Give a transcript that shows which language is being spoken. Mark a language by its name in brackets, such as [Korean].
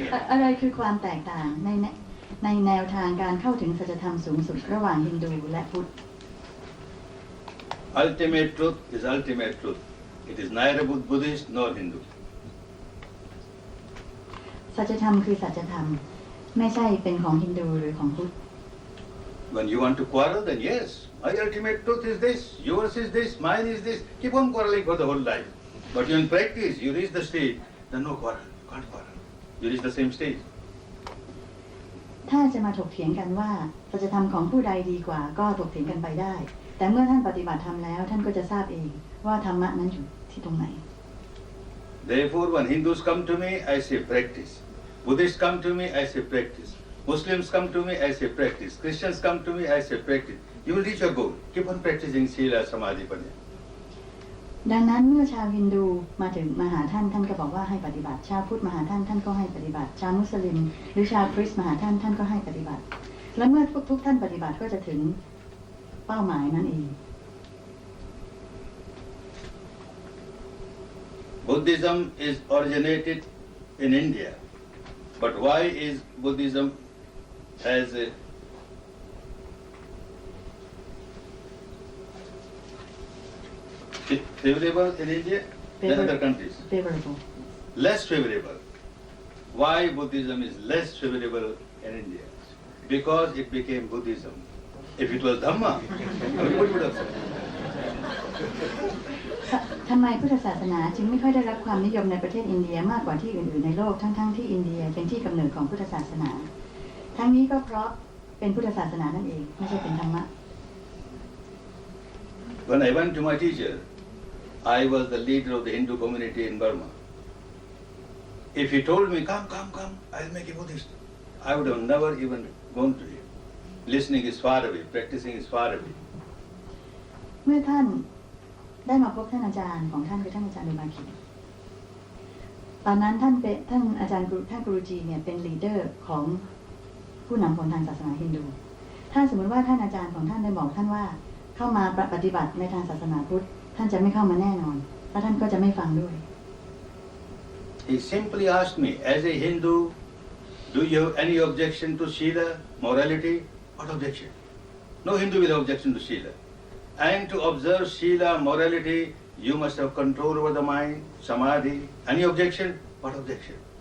[Thai] อะไรคือความแตกต่างในแนวทางการเข้าถึงสัจธรรมสูงสุดระหว่างฮินดูและพุทธ [English] Ultimate truth is ultimate truth. It is neither Buddhist nor Hindu. [Thai] สัจธรรมคือสัจธรรมไม่ใช่เป็นของฮินดูหรือของพุทธ [English] When you want to quarrel, then yes, my ultimate truth is this, yours is this, mine is this. Keep on quarreling for the whole life. But in practice, you reach the stage, then no quarrel, can't quarrel. You reach the same stage. [Thai] ถ้าจะมาถกเถียงกันว่าสัจธรรมของผู้ใดดีกว่าก็ถกเถียงกันไปได้แต่เมื่อท่านปฏิบัติธรรมแล้วท่านก็จะทราบเองว่าธรรมะนั้นอยู่ที่ตรงไหน [English] Therefore, when Hindus come to me, I say practice. Buddhists come to me, I say practice. Muslims come to me, I say practice. Christians come to me, I say practice. You will reach your goal. Keep on practicing Sila, Samadhi, Panya. [Thai] ดังนั้นเมื่อชาวฮินดูมาถึงมาหาท่านท่านก็บอกว่าให้ปฏิบัติชาวพุทธมาหาท่านท่านก็ให้ปฏิบัติชาวมุสลิมหรือชาวคริสต์มาหาท่านท่านก็ให้ปฏิบัติและเมื่อทุกท่านปฏิบัติก็จะถึงเป้าหมายนั่นเอง [English] Buddhism is originated in India, but why is Buddhism as a favorable in India than other countries? favorable Less favorable. Why Buddhism is less favorable in India? Because it became Buddhism. If it was Dhamma, everybody would have said. [Thai] ทำไมพุทธศาสนาจึงไม่ค่อยได้รับความนิยมในประเทศอินเดียมากกว่าที่อื่นๆในโลกทั้งที่อินเดียเป็นที่กำเนิดของพุทธศาสนา ทั้งนี้ก็เพราะเป็นพุทธศาสนานั่นเองไม่ใช่เป็นธรรมะ [English] When I went to my teacher, I was the leader of the Hindu community in Burma. If he told me, come, I'll make a Buddhist, I would have never even gone to him. Listening is far away, practicing is far away. [Thai] เมื่อท่านได้มาพบท่านอาจารย์ของท่านคือท่านอาจารย์อุบาคิตอนนั้นท่านอาจารย์ท่านกุรูจีเนี่ยเป็นลีดเดอร์ของผู้นำคนทางศาสนาฮินดูถ้าสมมติว่าท่านอาจารย์ของท่านได้บอกท่านว่าเข้ามาปฏิบัติในทางศาสนาพุทธท่านจะไม่เข้ามาแน่นอนและท่านก็จะไม่ฟังด้วย [English] He simply asked me, as a Hindu, do you have any objection to Shila, morality? What objection? No Hindu will have objection to Shila. And to observe Shila, morality, you must have control over the mind, samadhi. Any objection? What objection?